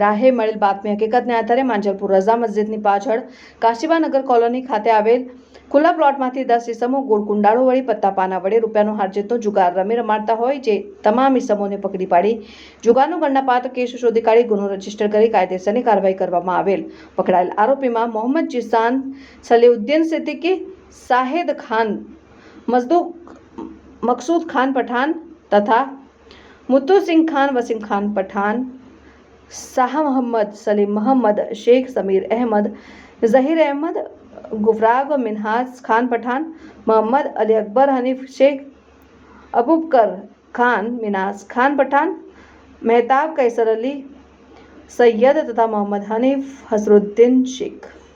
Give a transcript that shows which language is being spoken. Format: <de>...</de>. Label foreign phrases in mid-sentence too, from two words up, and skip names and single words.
<gu>રાહે મળેલ બાતમી હકીકતને આધારે માંજરપુર રઝા મસ્જિદની પાછળ કાશીબાનગર કોલોની ખાતે આવેલ ખુલ્લા પ્લોટમાંથી 10 ઇસમો ગોળ કુંડાળો વળી પત્તાપાના વડે રૂપિયાનો હાર જીતનો જુગાર રમાડતા હોય જે તમામ ઇસમોને પકડી પાડી જુગારનો ગણનાપાત્ર કેસ શોધી કાઢી ગુનો રજીસ્ટર કરી કાયદેસરની કાર્યવાહી કરવામાં આવેલ પકડાયેલ આરોપીમાં મોહમ્મદ જીસાન સલીઉદ્દીન સિદ્દીકી શાહિદ ખાન મકसूद खान पठान तथा मुत्तू सिंह खान वसीम खान पठान शाह मोहम्मद सलीम मोहम्मद शेख समीर अहमद जहीर अहमद गुफराग मिनहाज खान पठान मोहम्मद अली अकबर हनीफ शेख अबूबकर खान मिनाज खान पठान मेहताब कैसर अली सैयद तथा मोहम्मद हनीफ हसरुद्दीन शेख।</gu>